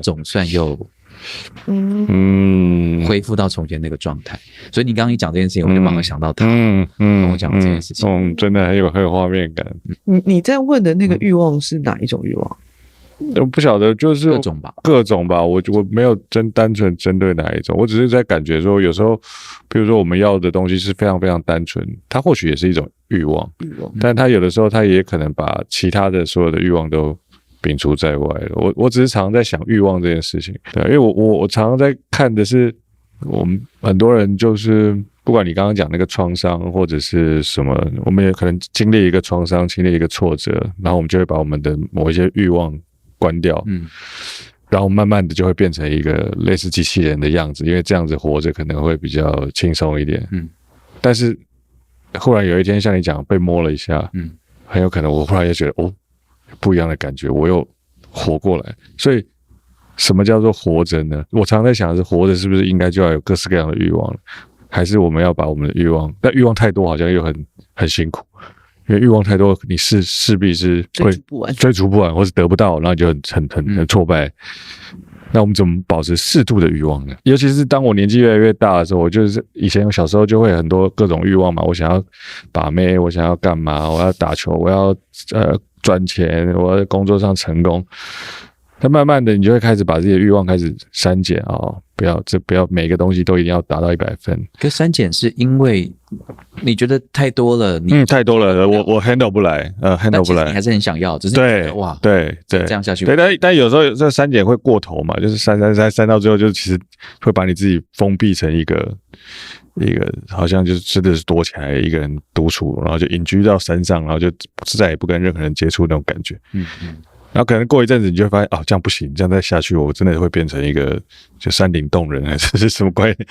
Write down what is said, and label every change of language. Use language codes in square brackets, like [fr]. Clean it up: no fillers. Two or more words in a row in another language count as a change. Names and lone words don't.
[zh] 總算又恢復到从前那個狀態。所以你剛剛一講這件事情，我就馬上想到他跟我講這件事情，真的很有畫面感。你在問的那個慾望是哪一種慾望？我不曉得，就是各種吧。我沒有單純針對哪一種，我只是在感覺說，有時候，比如說我們要的東西是非常非常單純，它或許也是一種慾望，但它有的時候它也可能把其他的所有的慾望都摒除在外了。我只是常常在想慾望這件事情，對，因為我常常在看的是，我們很多人就是不管你剛剛講那個創傷或者是什麼，我們也可能經歷一個創傷，經歷一個挫折，然後我們就會把我們的某一些慾望關掉，然後慢慢的就會變成一個類似機器人的樣子，因為這樣子活着可能會比較輕鬆一點，但是忽然有一天像你講被摸了一下，很有可能我忽然也覺得不一樣的感覺，我又活過來。所以什麼叫做活着呢？我常在想的是，活着是不是應該就要有各式各樣的慾望，還是我們要把我們的慾望，但慾望太多好像又很辛苦，因為慾望太多，你勢必是會追逐不完，或是得不到，然後你就很挫敗。那我們怎麼保持適度的慾望呢？尤其是當我年紀越來越大的時候，我就是以前我小時候就會很多各種慾望嘛，我想要把妹，我想要幹嘛，我要打球，我要賺錢，我要在工作上成功。但慢慢的，你就會開始把這些慾望開始刪減哦，不要每個東西都一定要達到100分。可刪減是因為你覺得太多了，太多了，我 handle 不來 ，handle 不来。你還是很想要，只是对哇，对，这樣下去。对，但有时候這刪減會過頭嘛，就是刪到最後，就其實會把你自己封閉成一個好像就是真的是躲起來一個人獨處，然後就隱居到山上，然後就再也不跟任何人接觸那種感覺。然後可能過一陣子，你就會發現這樣不行，這樣再下去，我真的會變成一個就山頂洞人，還是什麼關係？